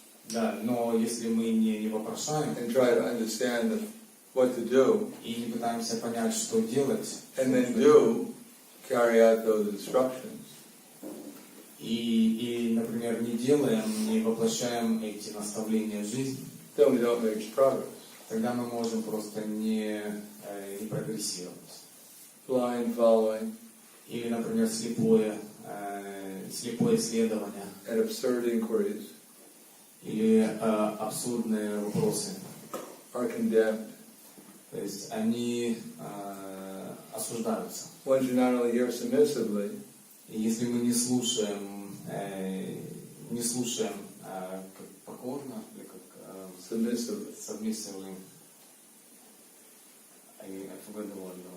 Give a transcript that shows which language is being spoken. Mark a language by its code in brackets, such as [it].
[ru] Да, но если мы не вопрошаем [en] and try to understand what to do, [ru] и не пытаемся понять, что делать, [en] and then do carry out those instructions, [ru] и, например, не делаем, не воплощаем эти наставления в жизнь, [en] then we don't make progress. [ru] тогда мы можем просто не прогрессировать. [en] Blind following [ru] Или, например, слепое исследование, [en] and absurd inquiries [ru] или абсурдные вопросы. [en] are condemned. [ru] То есть они осуждаются. [en] One should not only hear submissively, [ru] И если мы не слушаем как покорно, или как [en] submissively, submissively, I forgot the word,